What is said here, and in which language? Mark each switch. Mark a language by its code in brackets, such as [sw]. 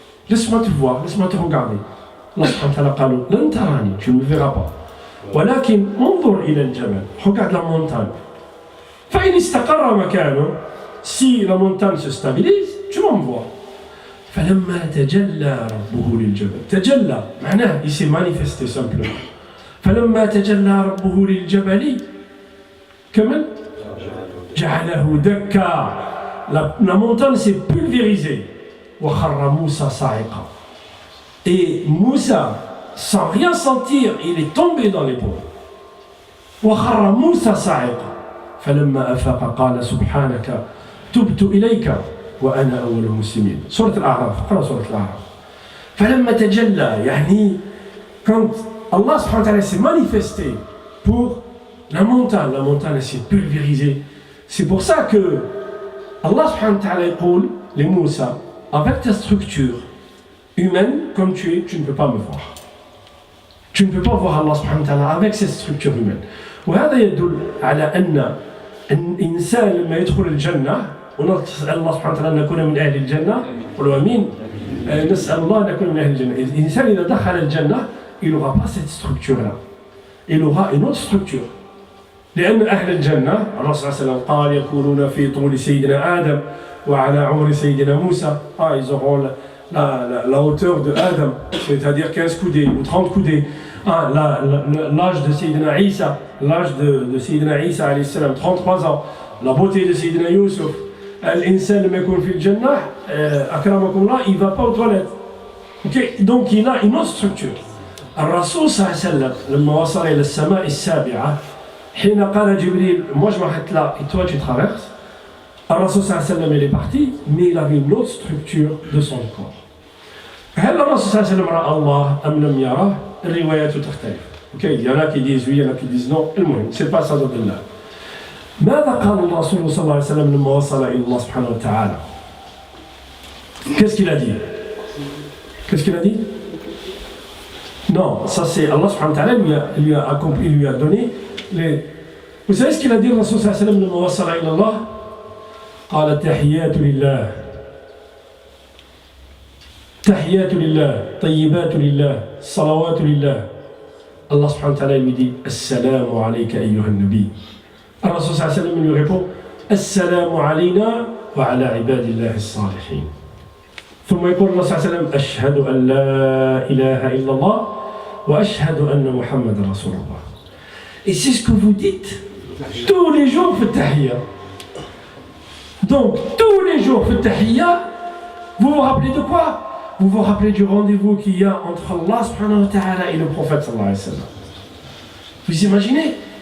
[fr] Laisse-moi te voir, laisse-moi te regarder. Allah [ar] سبحانه وتعالى قال لن تراني, [fr] tu ne me verras pas. [ar] ولكن انظر إلى الجبل, [fr] regarde la montagne. [ar] فإن استقر مكانه, [fr] si la montagne se stabilise, tu m'envoies. [ar] فلما تجلى ربه للجبل, تجلى معناه [fr] il s'est manifesté simplement. [ar] فلما تجلى ربه للجبل كمل جعله دكا, [fr] la montagne s'est pulvérisée. [ar] وخر موسى صاعقا, [fr] et Moussa, sans rien sentir, il est tombé dans les bois. [ar] وخر موسى صاعقا فلما أفاق قال سبحانك تبت إليك وأنا أول المسلمين. سورة الأعراف, اقرأ سورة الأعراف. فلما تجلى, يعني [fr] quand Allah subhanahu wa ta'ala s'est manifesté pour la montagne s'est pulvérisée. C'est pour ça que Allah subhanahu wa ta'ala يقول les Moussa, avec ta structure humaine comme tu es, tu ne peux pas me voir. Tu ne peux pas voir Allah subhanahu wa ta'ala avec cette structure humaine. [ar] وهذا يدل على أن الإنسان لما يدخل الجنة, ونسأل الله سبحانه وتعالى أن نكون من أهل الجنة, قولوا آمين, نسأل الله أن نكون من أهل الجنة. الإنسان إذا دخل الجنة, [fr] il n'aura pas cette structure-là. Il aura une autre structure. [ar] لأن أهل الجنة, الله صلى الله عليه وسلم قال يكونون في طول سيدنا آدم وعلى عمر سيدنا موسى. [fr] Ils auront la hauteur de Adam, c'est-à-dire 15 coudées ou 30 coudées. L'âge de Sayyidina Isa, l'âge de Sayyidina Isa alayhi salam, 33 ans. La beauté de Sayyidina Yusuf. L'insan [ar] لما يكون في الجنة أكرمكم الله, [fr] il ne va pas aux toilettes. Okay? Donc il a une autre structure. [ar] الرسول صلى الله عليه وسلم لما وصل إلى السماء السابعة, حين قال جبريل, [fr] moi je m'arrête là et toi tu traverses. [ar] الرسول صلى الله عليه وسلم [fr] il est parti, mais il avait une autre structure de son corps. [ar] هل الرسول صلى الله عليه وسلم رأى الله أم لم يره؟ الروايات تختلف. [fr] Ok, il y en a qui disent oui, il y en a qui disent non. المهم, c'est pas ça de là. [ar] ماذا قال الرسول صلى الله عليه وسلم لما وصل إلى الله سبحانه وتعالى؟ [fr] Qu'est-ce qu'il a dit? Qu'est-ce qu'il a dit? Non, ça c'est Allah subhanahu wa ta'ala lui a accompli, lui a donné les... Vous savez ce qu'il a dit [ar] le Rasul sallallahu alayhi wa sallam لما وصل إلى الله؟ قال تحيات لله تحيات لله طيبات لله صلوات لله. [fr] Allah subhanahu wa ta'ala lui dit [ar] Assalamu alayka ayyuha an-nabi. الرسول صلى الله عليه وسلم [fr] lui répond [ar] السلام علينا وعلى عباد الله الصالحين. ثم يقول الله صلى الله عليه وسلم أشهد أن لا إله إلا الله وأشهد أن محمد رسول الله. [fr] Et c'est ce que vous dites tous les jours [ar] في التحية. [fr] Donc tous les jours [ar] في التحية, [fr] vous vous rappelez de quoi? Vous vous rappelez du rendez-vous qu'il y a entre Allah subhanahu wa ta'ala et le prophète sallallahu alayhi wa sallam. Vous imaginez?